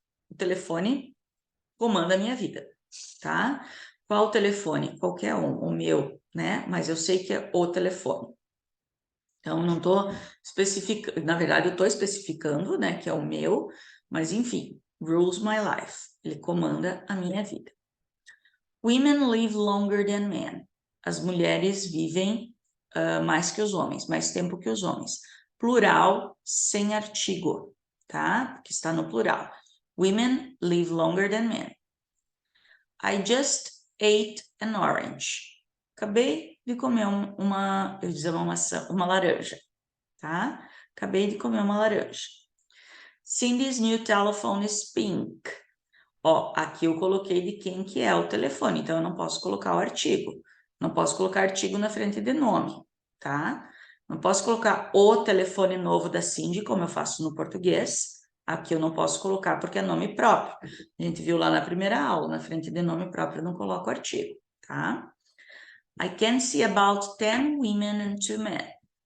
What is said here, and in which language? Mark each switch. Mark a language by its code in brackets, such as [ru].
[pt] O telefone comanda a minha vida, tá? Qual telefone? Qualquer um, o meu, né? Mas eu sei que é o telefone. Então, não estou especificando, na verdade, eu estou especificando, né, que é o meu, mas enfim, [en] rules my life, [pt] ele comanda a minha vida. [en] Women live longer than men. [pt] As mulheres vivem mais que os homens, mais tempo que os homens. Plural, sem artigo, tá? Porque está no plural. [en] Women live longer than men. I just ate an orange. [pt] Acabei de comer eu dizer uma maçã, uma laranja, tá? Acabei de comer uma laranja. [en] Cindy's new telephone is pink. [pt] Ó, aqui eu coloquei de quem que é o telefone, então eu não posso colocar o artigo. Não posso colocar artigo na frente de nome, tá? Não posso colocar o telefone novo da Cindy, como eu faço no português. Aqui eu não posso colocar porque é nome próprio. A gente viu lá na primeira aula, na frente de nome próprio eu não coloco artigo, tá? [en] I can see about 10 women and 2 men.